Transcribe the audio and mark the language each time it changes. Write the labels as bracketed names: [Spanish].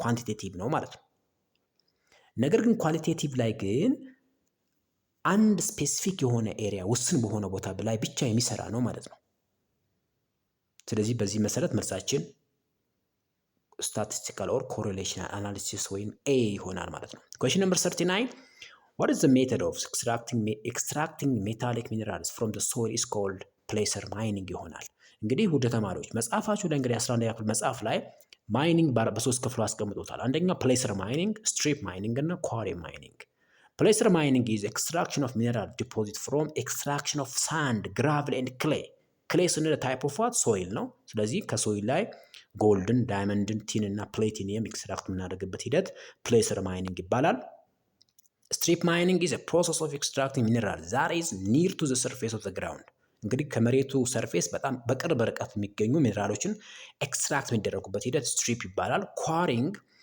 [Amharic] ኳንቲቴቲቭ ነው ማለት ነው። ነገር ግን ኳሊቴቲቭ ላይ ግን አንድ ስፔሲፊክ የሆነ ኤሪያ ውስን በሆነ ቦታ ላይ ብቻ የሚሰራ ነው ማለት ነው። ስለዚህ በዚህ መሰረት መልሳችን [English] statistical or correlational analysis [Amharic] ወይም A ይሆናል ማለት ነው። [English] Question number 39. What is the method of extracting metallic minerals from the soil is called placer mining ይሆናል። [Amharic] እንግዲህ ውድ ተማሪዎች መጽሐፋችሁ ላይ እንግዲህ 11ኛ ክፍል መጽሐፍ ላይ ማይኒንግ በሶስት ክፍሉ አስቀምጦታል። አንደኛው [English] placer mining፣ strip mining እና quarry mining። placer mining is extraction of mineral deposit from extraction of sand, gravel and clay. clay [Amharic] ስንል [English] type of what? [Amharic] soil ነው። ስለዚህ ከሶይል ላይ ጎልድን፣ ዳይመንድን፣ ቲን እና ፕሌቲኒየም ኤክስትራክት የምናደርግበት ሂደት placer mining ይባላል። [English] strip mining is a process of extracting mineral that is near to the surface of the ground። [Amharic] እንግዲህ ከመሬቱ ሰርፌስ በጣም በቅርብ ርቀት የሚገኙ ሚነራሎችን ኤክስትራክት የሚደረጉበት ሂደት ስትሪፕ ይባላል። ኳሪንግ